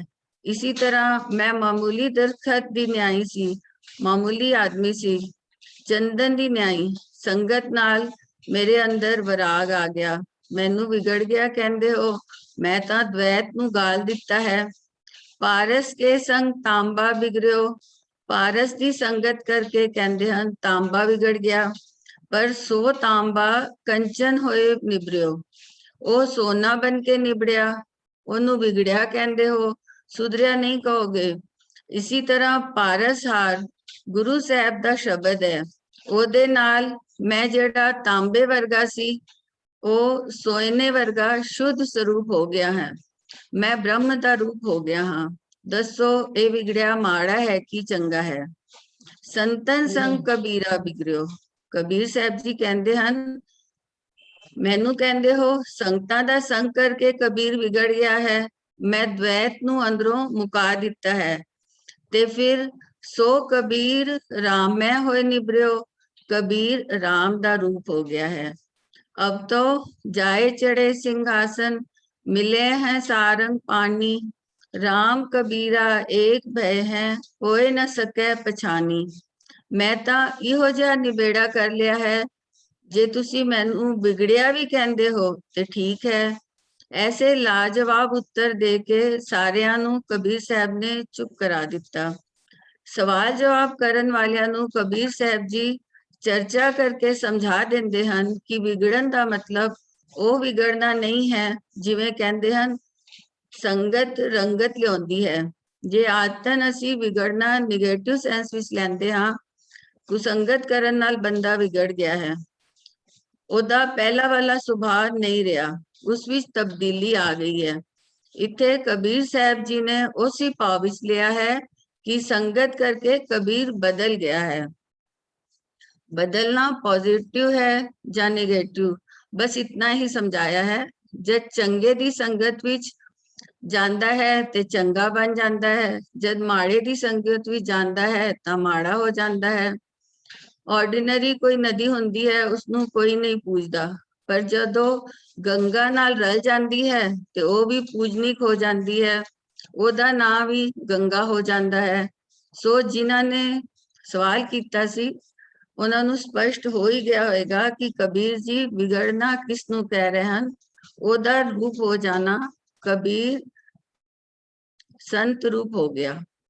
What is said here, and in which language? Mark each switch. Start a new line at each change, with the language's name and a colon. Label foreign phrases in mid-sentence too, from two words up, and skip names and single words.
Punjabi: ਇਸੀ ਤਰ੍ਹਾਂ ਮੈਂ ਮਾਮੂਲੀ ਦਰਖਤ ਦੀ ਨਿਆਈ ਸੀ, ਮਾਮੂਲੀ ਆਦਮੀ ਸੀ। ਚੰਦਨ ਦੀ ਨਿਆਈ ਸੰਗਤ ਨਾਲ ਮੇਰੇ ਅੰਦਰ ਵਿਰਾਗ ਆ ਗਿਆ, ਮੈਨੂੰ ਵਿਗੜ ਗਿਆ ਕਹਿੰਦੇ ਹੋ। ਮੈਂ ਤਾਂ ਦ્વੈਤ ਨੂੰ ਗਾਲ ਦਿੱਤਾ ਹੈ। ਪਾਰਸ ਕੇ ਸੰਗ ਤਾਂਬਾ ਬਿਗੜਿਓ, ਪਾਰਸ ਦੀ ਸੰਗਤ ਕਰਕੇ ਕਹਿੰਦੇ ਹਨ ਤਾਂਬਾ ਬਿਗੜ ਗਿਆ, ਪਰ ਸੋ ਤਾਂਬਾ ਕੰਚਨ ਹੋਏ ਨਿਬਰਿਓ, ਓ ਸੋਨਾ ਬਣ ਕੇ ਨਿਬੜਿਆ, ਓਨੂੰ ਬਿਗੜਿਆ ਕਹਿੰਦੇ ਹੋ, ਸੁਧਰਿਆ ਨਹੀਂ ਕਹੋਗੇ। ਇਸੀ ਤਰ੍ਹਾਂ ਪਾਰਸ ਹਾਰ ਗੁਰੂ ਸਾਹਬ ਦਾ ਸ਼ਬਦ ਹੈ, ਓਦੇ ਨਾਲ ਮੈਂ ਜਿਹੜਾ ਤਾਂਬੇ ਵਰਗਾ ਸੀ ਉਹ ਸੋਨੇ ਵਰਗਾ ਸ਼ੁੱਧ ਸਰੂਪ ਹੋ ਗਿਆ ਹੈ, ਮੈਂ ਬ੍ਰਹਮ ਕਾ ਰੂਪ ਹੋ ਗਿਆ ਹਾਂ। ਦਸੋ ਯੇ ਬਿਗੜਿਆ ਮਾੜਾ ਹੈ ਕਿ ਚੰਗਾ ਹੈ। ਸੰਤਨ ਸੰਗ ਕਬੀਰਾ ਬਿਗੜਿਓ, ਕਬੀਰ ਸਾਹਬ ਜੀ ਕਹਤੇ ਹੈਂ ਮੈਨੂੰ ਕਹਤੇ ਹੋ ਸੰਗਤਾਂ ਦਾ ਸੰਗ ਕਰਕੇ ਕਬੀਰ ਬਿਗੜ ਗਿਆ ਹੈ, ਮੈਂ ਦ੍ਵੈਤ ਨੂੰ ਅੰਦਰੋਂ ਮੁਕਾ ਦਿੱਤਾ ਹੈ। ਤੇ ਫਿਰ ਸੋ ਕਬੀਰ ਰਾਮਮਯ ਹੋਏ ਨਿਬਰਿਓ, ਕਬੀਰ ਰਾਮ ਦਾ ਰੂਪ ਹੋ ਗਿਆ ਹੈ।
Hindi: अब तो जाए चढ़े सिंहासन, मिले हैं सारंग पानी, राम कबीरा एक भय है, होए न सके पछानी।
Punjabi: ਮੈਂ ਤਾਂ ਇਹੋ ਜਿਹਾ ਨਿਬੇੜਾ ਕਰ ਲਿਆ ਹੈ, ਜੇ ਤੁਸੀ ਮੈਨੂੰ ਬਿਗੜਿਆ ਭੀ ਕਹਿੰਦੇ ਹੋ ਤੇ ਠੀਕ ਹੈ। ਐਸੇ ਲਾਜਵਾਬ ਉੱਤਰ ਦੇ ਕੇ ਸਾਰਿਆਂ ਨੂੰ ਕਬੀਰ ਸਾਹਬ ਨੇ ਚੁੱਪ ਕਰਾ ਦਿੱਤਾ। ਸਵਾਲ ਜਵਾਬ ਕਰਨ ਵਾਲਿਆਂ ਨੂੰ ਕਬੀਰ ਸਾਹਬ ਜੀ ਚਰਚਾ ਕਰਕੇ ਸਮਝਾ ਦਿੰਦੇ ਹਨ ਕਿ ਵਿਗੜਨ ਦਾ ਮਤਲਬ ਉਹ ਵਿਗੜਨਾ ਨਹੀਂ ਹੈ, ਜਿਵੇਂ ਕਹਿੰਦੇ ਹਨ ਸੰਗਤ ਰੰਗਤ ਲਿਆਉਂਦੀ ਹੈ। ਜੇ ਆਦਤਨ ਅਸੀਂ ਵਿਗੜਨਾ
English: negative sense
Punjabi: ਵਿੱਚ ਲੈਂਦੇ ਹਾਂ, ਕੁਸੰਗਤ ਕਰਨ ਨਾਲ ਬੰਦਾ ਵਿਗੜ ਗਿਆ ਹੈ, ਉਹਦਾ ਪਹਿਲਾ ਵਾਲਾ ਸੁਭਾਅ ਨਹੀਂ ਰਿਹਾ, ਉਸ ਵਿੱਚ ਤਬਦੀਲੀ ਆ ਗਈ ਹੈ। ਇੱਥੇ ਕਬੀਰ ਸਾਹਿਬ ਜੀ ਨੇ ਉਸੇ ਭਾਵ ਵਿੱਚ ਲਿਆ ਹੈ
Hindi: कि संगत करके कबीर बदल गया है। बदलना पॉजिटिव है या नेगेटिव, बस इतना ही समझाया है।
Punjabi: ਜਬ ਚੰਗੇ ਦੀ ਸੰਗਤ ਵਿਚ ਜਾਂਦਾ ਹੈ ਤੇ ਚੰਗਾ ਬਣ ਜਾਤਾ ਹੈ, ਜਬ ਮਾੜੇ ਦੀ ਸੰਗਤ ਵਿਚ ਜਾਂਦਾ ਹੈ ਤੋ ਮਾੜਾ ਹੋ ਜਾਤਾ ਹੈ। ਆਰਡੀਨਰੀ ਕੋਈ ਨਦੀ ਹੁੰਦੀ ਹੈ ਉਸਨੂੰ ਕੋਈ ਨਹੀਂ ਪੂਜਦਾ, ਪਰ ਜਦੋਂ ਗੰਗਾ ਨਾਲ ਰਲ ਜਾਤੀ ਹੈ ਤੇ ਵੋ ਭੀ ਪੂਜਨਿਕ ਹੋ ਜਾਤੀ ਹੈ, ਉਹਦਾ ਨਾਂ ਵੀ ਗੰਗਾ ਹੋ ਜਾਂਦਾ ਹੈ। ਸੋ ਜਿਨ੍ਹਾਂ ਨੇ ਸਵਾਲ ਕੀਤਾ ਸੀ ਉਹਨਾਂ ਨੂੰ ਸਪਸ਼ਟ ਹੋ ਹੀ ਗਿਆ ਹੋਵੇਗਾ ਕਿ ਕਬੀਰ ਜੀ ਵਿਗੜਨਾ ਕਿਸ ਨੂੰ ਕਹਿ ਰਹੇ ਹਨ। ਉਹਦਾ ਰੂਪ ਹੋ ਜਾਣਾ, ਕਬੀਰ ਸੰਤ ਰੂਪ ਹੋ ਗਿਆ।